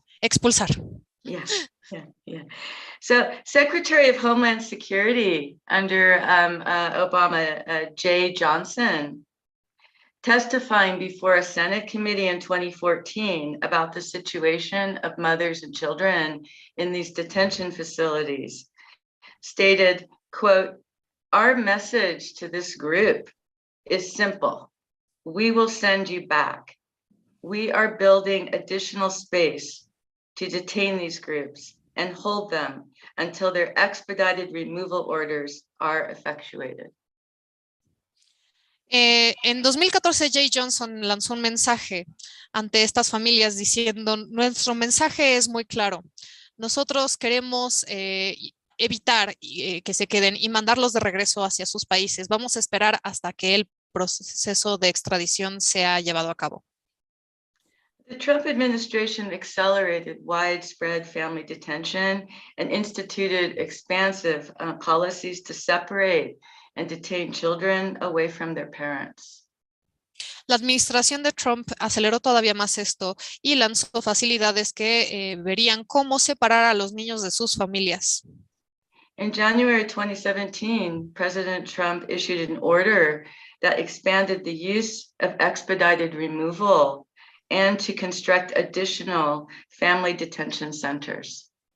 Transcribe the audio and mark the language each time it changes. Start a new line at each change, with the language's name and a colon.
Spanish: Expulsar.
English: Yeah. So Secretary of Homeland Security under Obama, Jay Johnson, testifying before a Senate committee in 2014 about the situation of mothers and children in these detention facilities, stated, quote, "Our message to this group is simple. We will send you back. We are building additional space to detain these groups and hold them until their expedited removal orders are effectuated."
Spanish: En 2014, Jay Johnson lanzó un mensaje ante estas familias diciendo, nuestro mensaje es muy claro. Nosotros queremos evitar que se queden y mandarlos de regreso hacia sus países. Vamos a esperar hasta que el proceso de extradición sea llevado a cabo.
English: The Trump administration accelerated widespread family detention and instituted expansive policies to separate and detain children away from their parents.
Spanish: La administración de Trump aceleró todavía más esto y lanzó facilidades que verían cómo separar a los niños de sus familias.
English: In January 2017, President Trump issued an order that expanded the use of expedited removal and to construct additional family detention centers.